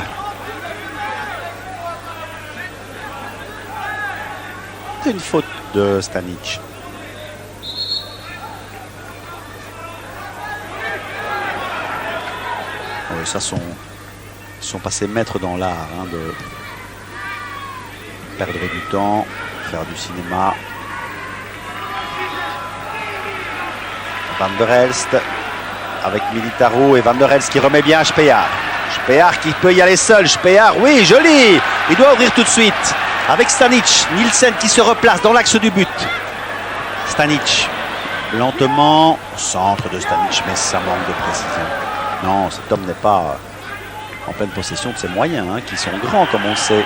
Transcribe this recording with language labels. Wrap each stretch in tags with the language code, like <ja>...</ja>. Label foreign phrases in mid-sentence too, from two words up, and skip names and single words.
<fr>C'est une faute de Stanic. Oui, ça sont passés maîtres dans l'art hein, de perdre du temps, faire du cinéma. Van der Elst avec Militaro et Van der Elst qui remet bien à Spear. Spear qui peut y aller seul. Spear, oui, joli. Il doit ouvrir tout de suite. Avec Stanic. Nielsen qui se replace dans l'axe du but. Stanic. Lentement. Centre de Stanic, mais ça manque de précision. Non, cet homme n'est pas en pleine possession de ses moyens, hein, qui sont grands comme on le sait.</fr>